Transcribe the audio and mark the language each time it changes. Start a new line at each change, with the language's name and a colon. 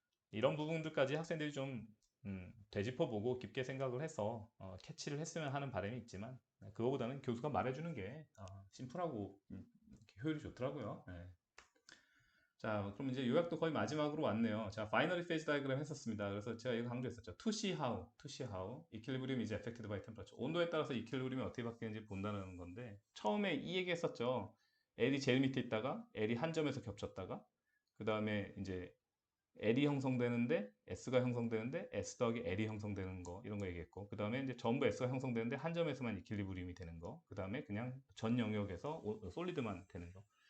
Korean: 이런 부분들까지 학생들이 좀 되짚어보고 깊게 생각을 해서 캐치를 했으면 하는 바람이 있지만 그거보다는 교수가 말해주는 게 심플하고 효율이 좋더라고요. 자, 그럼 이제 요약도 거의 마지막으로 왔네요. 자, 바이너리 페이지 다이그램 했었습니다. 그래서 제가 이거 강조했었죠.
English: To see how, equilibrium is affected by temperature.
Korean: 온도에 따라서 이퀄리브리움이 어떻게 바뀌는지 본다는 건데, 처음에 이 얘기 했었죠. L이 제일 밑에 있다가 L이 한 점에서 겹쳤다가, 그 다음에 이제 L이 형성되는데 S가 형성되는데 S 더하기 L이 형성되는 거 이런 거 얘기했고, 그 다음에 이제 전부 S가 형성되는데 한 점에서만 이퀄리브리움이 되는 거, 그 다음에 그냥 전 영역에서 솔리드만 되는 거.